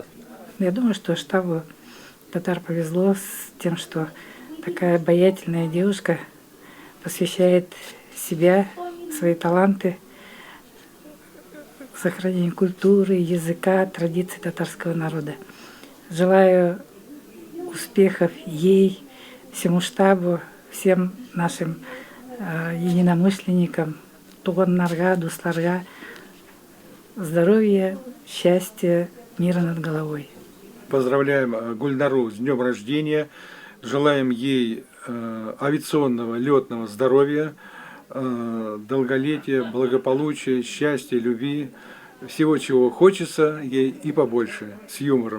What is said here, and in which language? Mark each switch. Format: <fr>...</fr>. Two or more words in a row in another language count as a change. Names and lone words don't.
<ru>Я думаю, что штабу татар повезло с тем, что такая обаятельная девушка посвящает себя, свои таланты сохранению культуры, языка, традиций татарского народа. Желаю успехов ей, всему штабу, всем нашим единомышленникам,</ru> <tt>туганнарга, дусларга,</tt> <ru>здоровья, счастья, мира над головой. Поздравляем Гульнару с днем рождения, желаем ей авиационного, летного здоровья, долголетия, благополучия, счастья, любви, всего, чего хочется ей и побольше, с юмором.</ru>